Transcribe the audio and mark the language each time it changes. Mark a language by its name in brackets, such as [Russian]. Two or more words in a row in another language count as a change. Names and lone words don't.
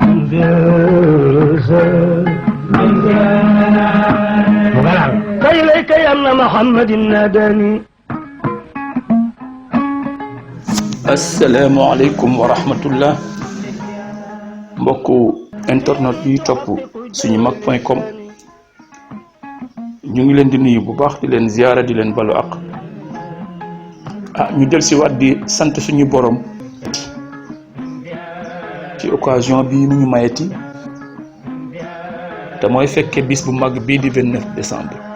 [Arabic] إليك يا ابن محمد ناداني. السلام عليكم ورحمة الله. [Wolof] mbokku internet yi topp suñu mag.com ñu ngi leen di nuyu bu baax di leen ziyaara di leen balu ak ñu del si waat di sant suñu borom ci occasion bi ñu mayeti te mooy fekke bis bu mag bii di 29 décembre.